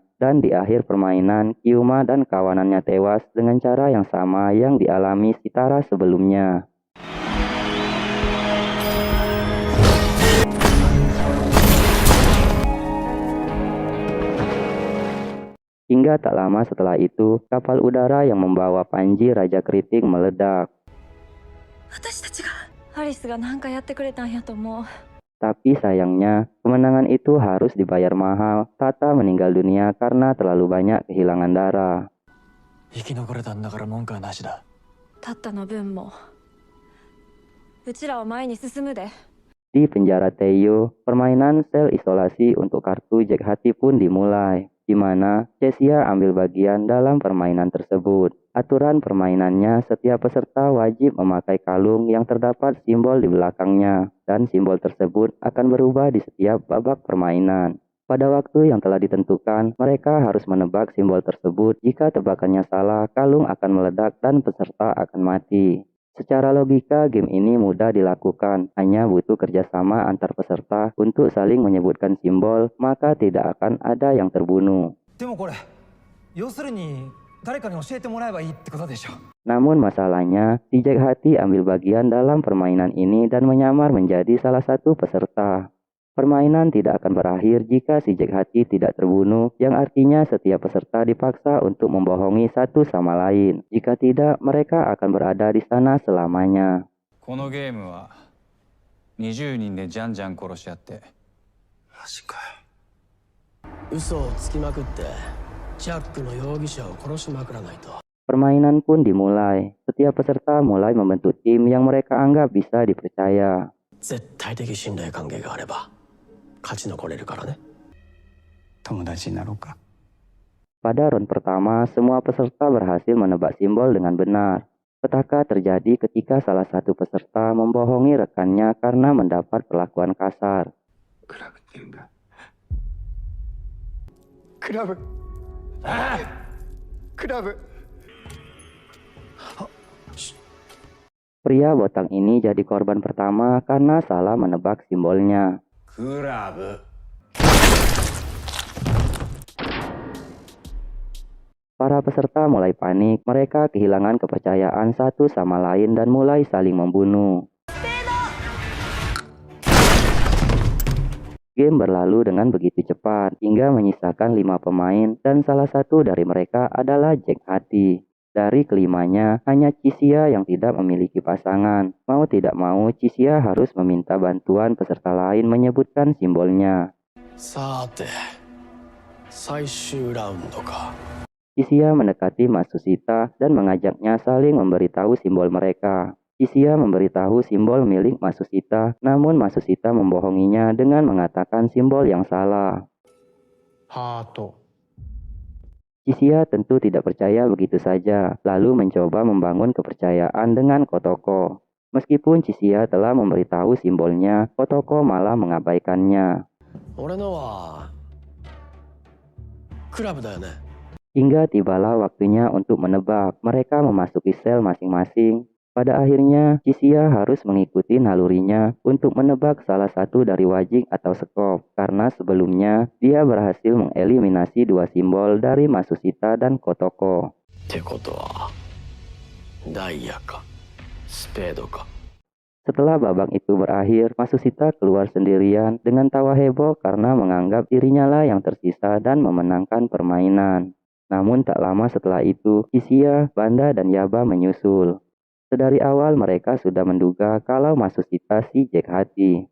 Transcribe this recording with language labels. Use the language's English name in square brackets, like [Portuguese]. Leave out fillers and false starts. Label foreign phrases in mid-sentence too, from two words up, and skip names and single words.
[Indonesian] Dan di akhir permainan, Kyuma dan kawanannya tewas dengan cara yang sama yang dialami Chitara sebelumnya. Hingga tak lama setelah itu, kapal udara yang membawa Panji Raja Keriting meledak. [Japanese] 私たちがアリスがなんかやってくれたんやと思う。 [Indonesian] Tapi sayangnya, kemenangan itu harus dibayar mahal. Tata meninggal dunia karena terlalu banyak kehilangan darah. [Japanese] 生き残れたんだから文句はなしだ。タッタの分もうちらは前に進むで。 [Indonesian] Di penjara Teiyo, permainan sel isolasi untuk kartu Jack Hati pun dimulai, di mana Jessia ambil bagian dalam permainan tersebut. Aturan permainannya, setiap peserta wajib memakai kalung yang terdapat simbol di belakangnya, dan simbol tersebut akan berubah di setiap babak permainan. Pada waktu yang telah ditentukan, mereka harus menebak simbol tersebut. Jika tebakannya salah, kalung akan meledak dan peserta akan mati. Secara logika, game ini mudah dilakukan, hanya butuh kerjasama antar peserta untuk saling menyebutkan simbol, maka tidak akan ada yang terbunuh. [Japanese] でもこれ、要するに誰かに教えてもらえばいいってことでしょ。 [Indonesian] Namun masalahnya, si Jack Hati ambil bagian dalam permainan ini dan menyamar menjadi salah satu peserta. Permainan tidak akan berakhir jika si Jack Hati tidak terbunuh, yang artinya setiap peserta dipaksa untuk membohongi satu sama lain. Jika tidak, mereka akan berada di sana selamanya. [Japanese] このゲームは20人でじゃんじゃん殺し合って。マジかよ。嘘をつきまくってジャックの容疑者を殺しまくらないと。 [Indonesian] Permainan pun dimulai. Setiap peserta mulai membentuk tim yang mereka anggap bisa dipercaya. [Japanese] 絶対的信頼関係があれば勝ち残れるからね。友達になろうか。 [Indonesian] Pada round pertama, semua peserta berhasil menebak simbol dengan benar. Petaka terjadi ketika salah satu peserta membohongi rekannya karena mendapat perlakuan kasar. [Japanese] クラブって言うんだ。クラブ。ああ。クラブ。 [Indonesian] Pria botak ini jadi korban pertama karena salah menebak simbolnya. [Japanese] クラブ。 [Indonesian] Para peserta mulai panik, mereka kehilangan kepercayaan satu sama lain dan mulai saling membunuh. Game berlalu dengan begitu cepat, hingga menyisakan 5 pemain, dan salah satu dari mereka adalah Jack Hati. Dari kelimanya, hanya Chisia yang tidak memiliki pasangan. Mau tidak mau, Chisia harus meminta bantuan peserta lain menyebutkan simbolnya. [Japanese] さて、最終ラウンドか。 [Indonesian] Chisia mendekati Matsushita dan mengajaknya saling memberitahu simbol mereka. Chisia memberitahu simbol milik Matsushita, namun Matsushita membohonginya dengan mengatakan simbol yang salah. [Japanese] ハート。 [Indonesian] Chisia tentu tidak percaya begitu saja, lalu mencoba membangun kepercayaan dengan Kotoko. Meskipun Chisia telah memberitahu simbolnya, Kotoko malah mengabaikannya. [Japanese] 俺のはクラブだよね。 [Indonesian] Hingga tibalah waktunya untuk menebak. Mereka memasuki sel masing-masing. Pada akhirnya, Chisia harus mengikuti nalurinya untuk menebak salah satu dari wajik atau sekop, karena sebelumnya dia berhasil mengeliminasi 2 simbol dari Matsushita dan Kotoko. [Japanese] ってことはダイヤかスペードか。 [Indonesian] Setelah babak itu berakhir, Matsushita keluar sendirian dengan tawa heboh karena menganggap dirinya lah yang tersisa dan memenangkan permainan. Namun tak lama setelah itu, Chisia, Banda, dan Yaba menyusul. Sedari awal mereka sudah menduga kalau Matsushita si Jack Hati.